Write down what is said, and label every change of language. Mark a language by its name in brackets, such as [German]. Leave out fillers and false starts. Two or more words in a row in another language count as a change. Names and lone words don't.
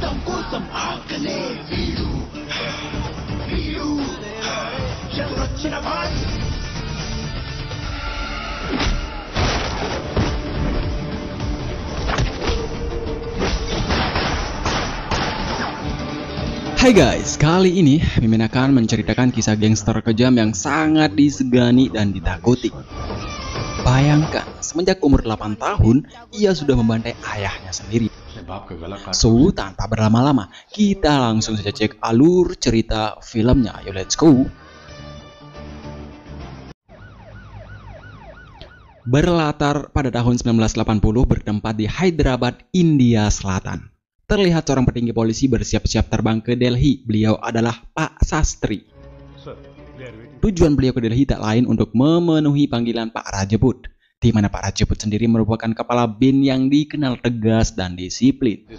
[Telugu] కోసం ఆకలే వీడు వీడు ఎదురొచ్చిన వాడు. [Indonesian] Hai guys, kali ini Mimin akan menceritakan kisah gangster kejam yang sangat disegani dan ditakuti. Bayangkan, semenjak umur 8 tahun, ia sudah membantai ayahnya sendiri. So, tanpa berlama-lama, kita langsung saja cek alur cerita filmnya. [English] Yo, let's go! [Indonesian] Berlatar pada tahun 1980 bertempat di Hyderabad, India Selatan. Terlihat seorang petinggi polisi bersiap-siap terbang ke Delhi. Beliau adalah Pak Sastri. Tujuan beliau ke Delhi tak lain untuk memenuhi panggilan Pak Rajput, di mana Pak Rajput sendiri merupakan kepala BIN yang dikenal tegas dan disiplin.